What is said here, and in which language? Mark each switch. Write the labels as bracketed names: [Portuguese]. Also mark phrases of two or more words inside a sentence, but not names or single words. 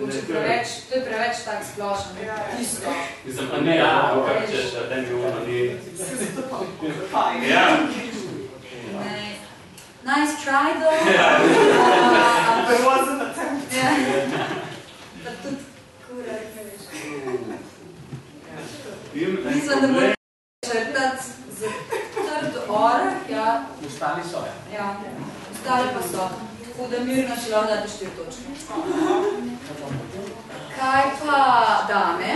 [Slovenian] je preveč tak splošen. Isto. Mislim, pa ne, kar češ, da mi ono ni... Ja. [English] Nice try, though. But it wasn't attempt. [Slovenian] Ja. Pa tudi kurat, ne veš. Mislim, da moram črtati za trd orah, ja. Ostali so, Ja, ostali pa so. Tako da mirno še lahko date 4 točke. Kaj pa dame?